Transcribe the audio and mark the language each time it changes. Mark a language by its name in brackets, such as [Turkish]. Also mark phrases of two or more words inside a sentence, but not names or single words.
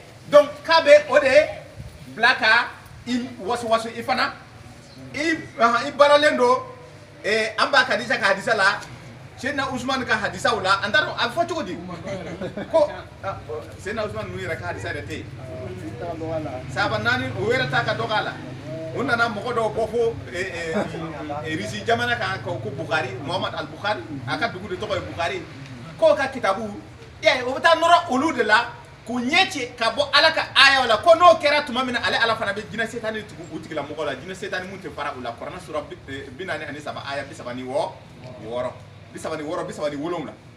[Bambara] donc k'a bɛ o de bila ka i waso i fana i baaralen don an b'a Kadisa ka hadisa la Seydina Usman ka hadisaw la an t'a dɔn a bɛ fɔ cogo di ko Seydina Usman ninnu yɛrɛ ka hadisa yɛrɛ tɛ yen sahaba naani o yɛrɛ ta ka dɔgɔ a la u nana mɔgɔ dɔw bɔ fo Risi jamana kan ko Bukari Muhammad al-Bukhari a ka dugu de tɔgɔ ye Bukari k'o ka kitabu y'a ye o bɛ taa nɔrɔ olu de la k'u ɲɛ ci ka bɔ ala ka ayaw la ko n'o kɛra tuma min na ale ala fana bɛ jinɛ setani tugu u tigilamɔgɔ la jinɛ setani mun tɛ fara u la kuranɛ sura 43 aya 36 37